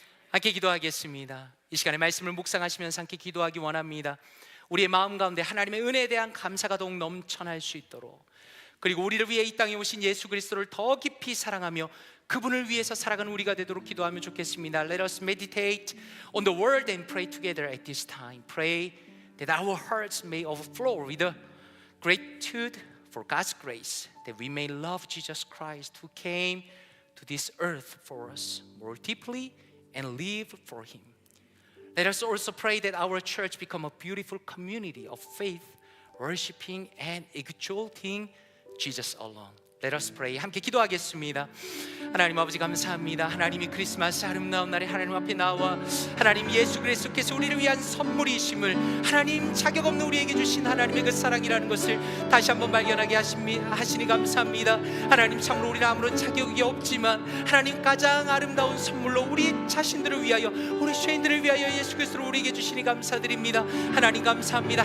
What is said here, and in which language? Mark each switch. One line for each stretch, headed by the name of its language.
Korean: 함께 기도하겠습니다. 이 시간에 말씀을 묵상하시면서 함께 기도하기 원합니다. 우리의 마음 가운데 하나님의 은혜에 대한 감사가 더욱 넘쳐날 수 있도록, 그리고 우리를 위해 이 땅에 오신 예수 그리스도를 더 깊이 사랑하며 그분을 위해서 살아가는 우리가 되도록 기도하면 좋겠습니다.
English: Let us meditate on the word and pray together at this time. Pray that our hearts may overflow with a gratitude for God's grace, that we may love Jesus Christ who came to this earth for us more deeply and live for Him. Let us also pray that our church become a beautiful community of faith, worshiping and exalting Jesus alone. Let us pray.
Korean: 함께 기도하겠습니다. 하나님 아버지 감사합니다. 하나님이 크리스마스 아름다운 날에 하나님 앞에 나와 하나님 예수 그리스도께서 우리를 위한 선물이심을 하나님 자격 없는 우리에게 주신 하나님의 그 사랑이라는 것을 다시 한번 발견하게 하시니 감사합니다. 하나님 참으로 우리는 아무런 자격이 없지만 하나님 가장 아름다운 선물로 우리 자신들을 위하여, 우리 죄인들을 위하여 예수 그리스도를 우리에게 주시니 감사드립니다. 하나님 감사합니다.